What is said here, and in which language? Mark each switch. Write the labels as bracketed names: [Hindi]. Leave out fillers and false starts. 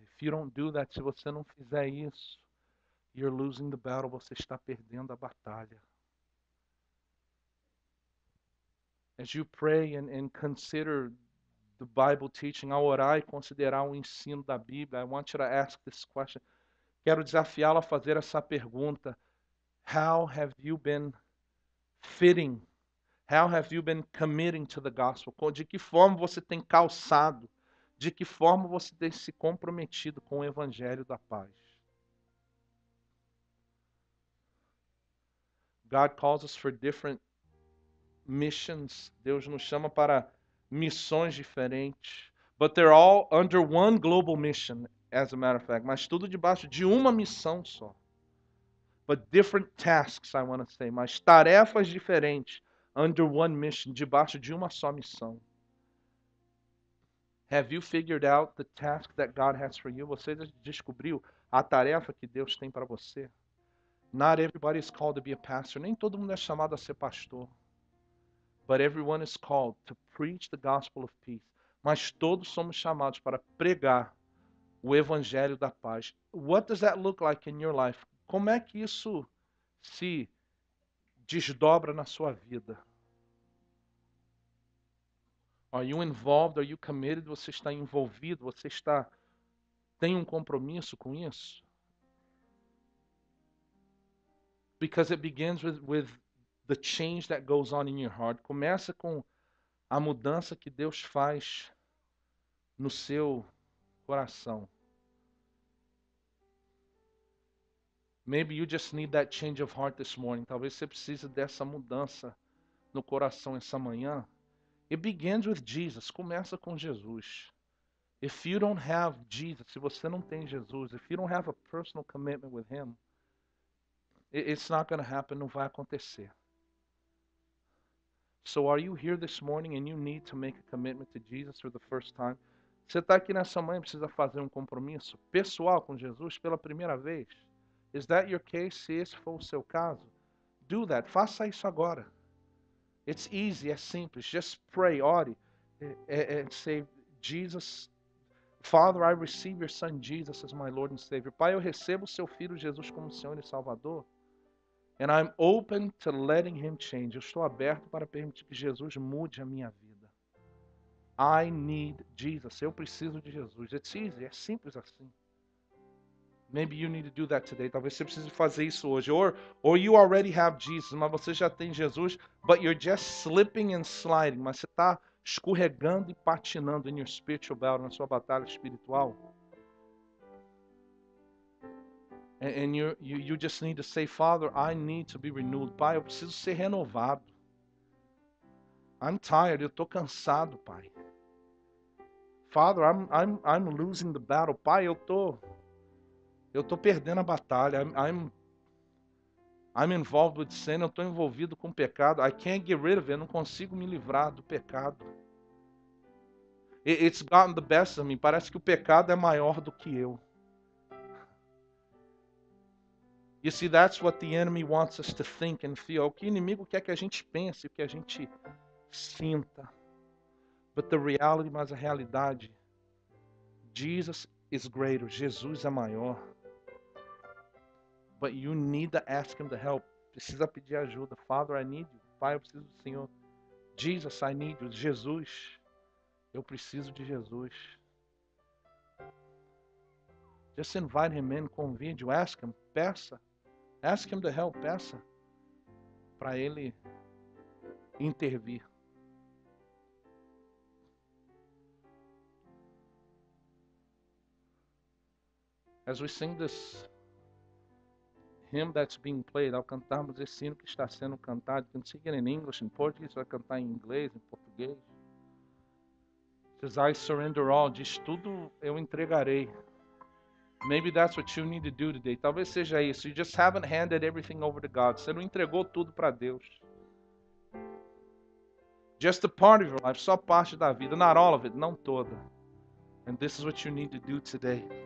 [English] If you don't do that, [Portuguese] se você não fizer isso, [English] you're losing the battle, [Portuguese] você está perdendo a batalha. [English] As you pray and consider the Bible teaching, [Portuguese] ao orar e considerar o ensino da Bíblia, [English] I want you to ask this question. [Portuguese] Quero desafiá-lo a fazer essa pergunta. [English] How have you been fitting? How have you been committing to the gospel? [Portuguese] De que forma você tem calçado? De que forma você tem se comprometido com o evangelho da paz? [English] God calls us for different missions. [Portuguese] Deus nos chama para missões diferentes. [English] But they're all under one global mission, as a matter of fact. [Portuguese] Mas tudo debaixo de uma missão só. [English] But different tasks, I want to say. [Portuguese] Mas tarefas diferentes, [English] under one mission, [Portuguese] debaixo de uma só missão. [English] Have you figured out the task that God has for you? [Portuguese] Você descobriu a tarefa que Deus tem para você? [English] Not everybody is called to be a pastor. [Portuguese] Nem todo mundo é chamado a ser pastor. [English] But everyone is called to preach the gospel of peace. [Portuguese] Mas todos somos chamados para pregar o evangelho da paz. [English] What does that look like in your life? [Portuguese] Como é que isso se desdobra na sua vida? [English] Are you involved? Are you committed? [Portuguese] Você está envolvido? Você tem um compromisso com isso? [English] Because it begins with the change that goes on in your heart. [Portuguese] Começa com a mudança que Deus faz no seu coração. [English] Maybe you just need that change of heart this morning. [Portuguese] Talvez você precise dessa mudança no coração essa manhã. [English] It begins with Jesus. [Portuguese] Começa com Jesus. [English] If you don't have Jesus, [Portuguese] se você não tem Jesus, [English] if you don't have a personal commitment with Him, it's not going to happen, [Portuguese] não vai acontecer. [English] So are you here this morning and you need to make a commitment to Jesus for the first time? [Portuguese] Você está aqui nessa manhã e precisa fazer um compromisso pessoal com Jesus pela primeira vez? [English] Is that your case? [Portuguese] Se esse for o seu caso, [English] do that. [Portuguese] Faça isso agora. [English] It's easy, [Portuguese] é simples. [English] Just pray, ore, and say, Jesus, Father, I receive your Son Jesus as my Lord and Savior. [Portuguese] Pai, eu recebo o seu Filho Jesus como Senhor e Salvador. [English] And I'm open to letting Him change. [Portuguese] Eu estou aberto para permitir que Jesus mude a minha vida. [English] I need Jesus. [Portuguese] Eu preciso de Jesus. [English] It's easy, [Portuguese] é simples assim. [English] Maybe you need to do that today. [Portuguese] Talvez você precise fazer isso hoje. [English] Or you already have Jesus, [Portuguese] mas você já tem Jesus, [English] but you're just slipping and sliding. [Portuguese] Mas você está escorregando e patinando [English] in your spiritual battle, [Portuguese] na sua batalha espiritual. [English] And you just need to say, Father, I need to be renewed. [Portuguese] Pai, eu preciso ser renovado. [English] I'm tired. [Portuguese] Eu estou cansado, Pai. [English] Father, I'm losing the battle. [Portuguese] Pai, eu tô perdendo a batalha. [English] I'm involved with sin. [Portuguese] Eu estou envolvido com pecado. [English] I can't get rid of it. [Portuguese] Eu não consigo me livrar do pecado. [English] It's gotten the best of me. [Portuguese] Parece que o pecado é maior do que eu. [English] You see, that's what the enemy wants us to think and feel. [Portuguese] O que o inimigo quer que a gente pense, o que a gente sinta. [English] But the reality, [Portuguese] mas a realidade, [English] Jesus is greater. [Portuguese] Jesus é maior. [English] But you need to ask Him to help. [Portuguese] Precisa pedir ajuda. [English] Father, I need you. [Portuguese] Pai, eu preciso do Senhor. [English] Jesus, I need you. [Portuguese] Jesus, eu preciso de Jesus. [English] Just invite Him in, [Portuguese] convide-o, [English] ask Him, peça. Ask Him to help, peça. [Portuguese] Para Ele intervir. [English] As we sing this hymn that's being played, [Portuguese] ao cantarmos esse hino que está sendo cantado, [English] you can sing it in English, in Portuguese, [Portuguese] vai cantar em inglês, em português. [English] Says, I surrender all, [Portuguese] diz tudo eu entregarei. [English] Maybe that's what you need to do today. [Portuguese] Talvez seja isso. [English] You just haven't handed everything over to God. [Portuguese] Você não entregou tudo para Deus. [English] Just a part of your life, [Portuguese] só parte da vida, [English] not all of it, [Portuguese] não toda. [English] And this is what you need to do today.